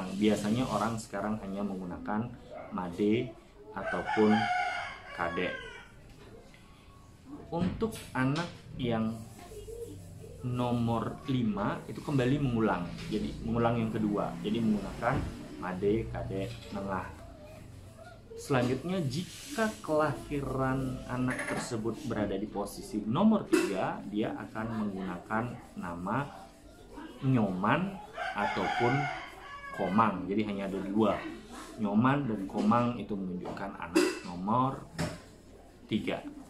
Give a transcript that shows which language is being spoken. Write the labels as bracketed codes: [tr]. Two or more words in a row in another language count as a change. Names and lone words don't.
[id] Biasanya orang sekarang hanya menggunakan made ataupun kadek. Untuk anak yang nomor 5 itu kembali mengulang. Jadi mengulang yang kedua. Jadi menggunakan made, kadek, nengah. Selanjutnya, jika kelahiran anak tersebut berada di posisi nomor 3, dia akan menggunakan nama nyoman ataupun komang. Jadi hanya ada 2, nyoman dan komang, itu menunjukkan anak nomor 3.